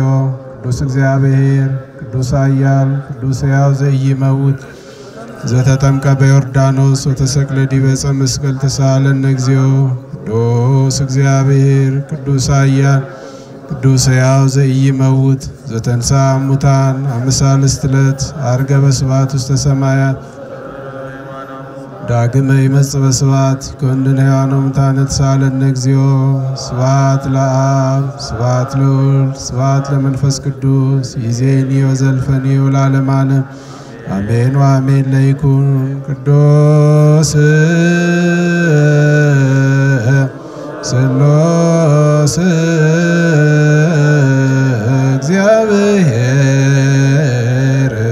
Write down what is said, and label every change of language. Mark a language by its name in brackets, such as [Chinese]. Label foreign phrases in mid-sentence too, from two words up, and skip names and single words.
[Geez] ቅዱስ እግዚአብሔር ቅዱስ ኃያል ቅዱስ ሕያው ዘኢይመውት ዘተጠምቀ በዮርዳኖስ ወተሰቅለ ዲበ ዕፀ መስቀል ተሳሃለነ እግዚኦ። ቅዱስ እግዚአብሔር ቅዱስ ኃያል ቅዱስ ሕያው ዘኢይመውት ዘተንሥአ እሙታን አመሳልስት ዕለት ዐርገ በስብሐት ውስተ ሰማያት ዳግመ ይመጽእ በስብሐት ይኰንን ሕያዋነ ሙታነ ተሳሃለነ እግዚኦ። ስብሐት ለአብ ስብሐት ለወልድ ስብሐት ለመንፈስ ቅዱስ ይእዜኒ ወዘልፈኒ ወለዓለመ ዓለም አሜን ወአሜን። ለይኩን ቅዱስ ሥላሴ እግዚአብሔር